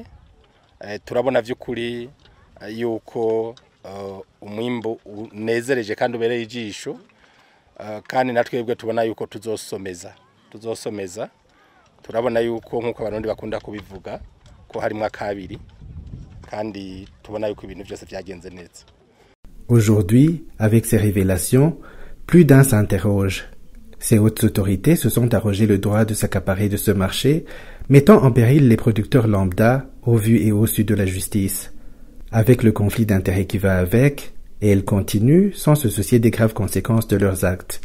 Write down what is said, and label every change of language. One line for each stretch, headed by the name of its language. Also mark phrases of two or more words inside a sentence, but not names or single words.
Rundi: Turabona vy'ukuri yuko umwimbo unezereje kandi ubereye ijisho, kandi natwebwe tubona yuko tuzosomeza. Turabona yuko nkuko abarundi bakunda kubivuga ko harimo akabiri, kandi tubona yuko ibintu byose byagenze neza.
French: Aujourd'hui, avec ces révélations, plus d'un s'interroge. Ces hautes autorités se sont arrogé le droit de s'accaparer de ce marché, mettant en péril les producteurs lambda au vu et au su de la justice. Avec le conflit d'intérêts qui va avec, et elles continuent sans se soucier des graves conséquences de leurs actes.